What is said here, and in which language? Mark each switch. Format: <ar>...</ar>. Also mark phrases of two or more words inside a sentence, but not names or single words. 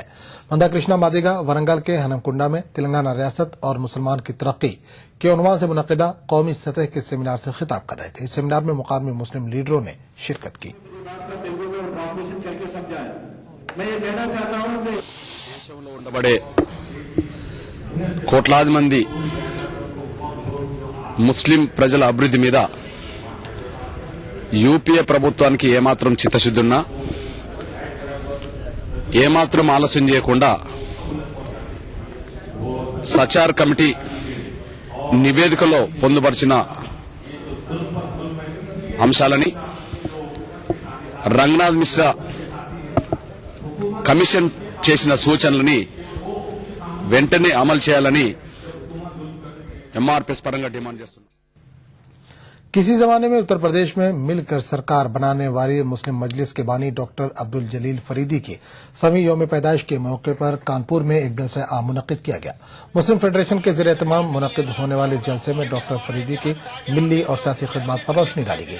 <ur>مندا کرشنا مادیگا ورنگل کے ہنمکنڈا میں تلنگانہ ریاست اور مسلمان کی ترقی کے عنوان سے منعقدہ قومی سطح کے سیمینار سے خطاب کر رہے تھے. اس سیمینار میں مقامی مسلم لیڈروں نے شرکت کی. میں یہ کہنا چاہتا ہوں کہ</ur> <te>పొందబడే కోట్లాది మంది ముస్లిం ప్రజల అభివృద్ధి మీద యూపీఏ ప్రభుత్వానికి ఏమాత్రం చిత్తశుద్ధున్నా ఏమాత్రం ఆలస్యం చేయకుండా సచార్ కమిటీ నివేదికలో పొందుపరిచిన అంశాలని రంగనాథ్ మిశ్రా కమిషన్ చేసిన సూచనలని వెంటనే అమలు చేయాలని ఎంఆర్పీఎస్ పరంగా డిమాండ్ చేస్తున్నారు.</te> <ur>کسی زمانے میں اتر پردیش میں مل کر سرکار بنانے والی مسلم مجلس کے بانی ڈاکٹر عبدالجلیل فریدی کے سویں یوم پیدائش کے موقع پر کانپور میں ایک جلسہ عام منعقد کیا گیا. مسلم فیڈریشن کے زیر اہتمام منعقد ہونے والے اس جلسے میں ڈاکٹر فریدی کی ملی اور سیاسی خدمت پر روشنی ڈالی گئی.</ur>